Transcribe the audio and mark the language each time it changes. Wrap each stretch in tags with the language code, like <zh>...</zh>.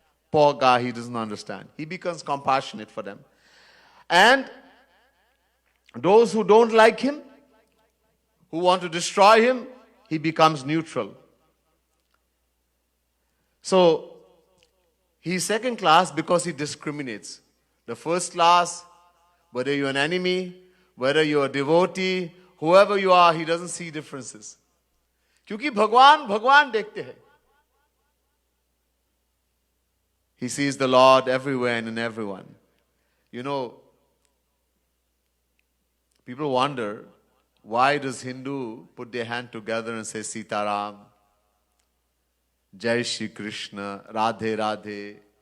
<en>Poor guy, he doesn't understand. He becomes compassionate for them. And those who don't like him, who want to destroy him, he becomes neutral. So, he's second class because he discriminates. The first class, whether you're an enemy, whether you're a devotee, whoever you are, he doesn't see differences.</en> <hi>क्योंकि भगवान भगवान देखते हैं.</hi> <en>He sees the Lord everywhere and in everyone. You know, people wonder, why does Hindu put their hand together and say Sitaram, Jai Shri Krishna, Radhe Radhe?</en>